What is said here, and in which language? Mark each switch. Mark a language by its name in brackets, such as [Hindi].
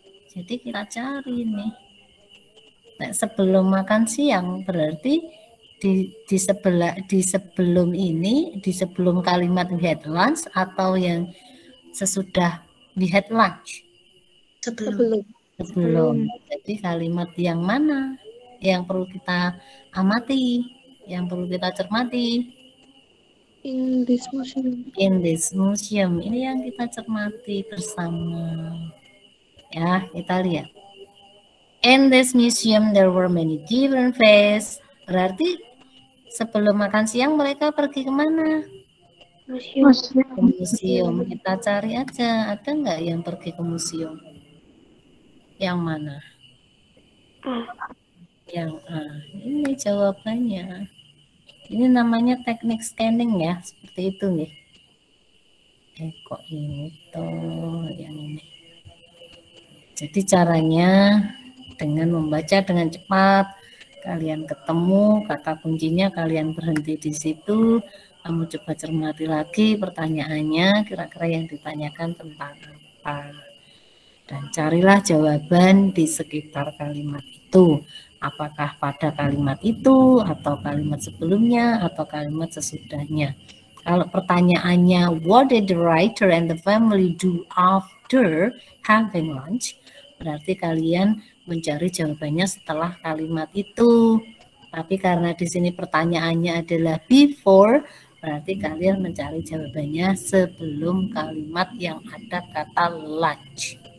[Indonesian] Jadi kita cari nih. Nah, sebelum makan siang berarti di sebelum kalimat we had lunch atau yang sesudah we had lunch? Sebelum. Jadi kalimat yang mana yang perlu kita amati, yang perlu kita cermati? [English] In this museum. In this museum. [Indonesian] Ini yang kita cermati bersama. Ya, kita lihat. [English] In this museum there were many different faces. [Indonesian] Berarti sebelum makan siang mereka pergi kemana? Ke museum. Kita cari aja, ada nggak yang pergi ke museum? Yang mana? Yang A. Ini jawabannya. Ini namanya teknik scanning ya, seperti itu nih. Kok ini tuh yang ini. Jadi caranya dengan membaca dengan cepat, kalian ketemu kata kuncinya, kalian berhenti di situ, kamu coba cermati lagi pertanyaannya, kira-kira yang ditanyakan tentang apa. Dan carilah jawaban di sekitar kalimat itu. Apakah pada kalimat itu, atau kalimat sebelumnya, atau kalimat sesudahnya. [English] Kalau pertanyaannya, what did the writer and the family do after having lunch? [Indonesian] Berarti kalian mencari jawabannya setelah kalimat itu. Tapi karena di sini pertanyaannya adalah before, berarti kalian mencari jawabannya sebelum kalimat yang ada kata lunch.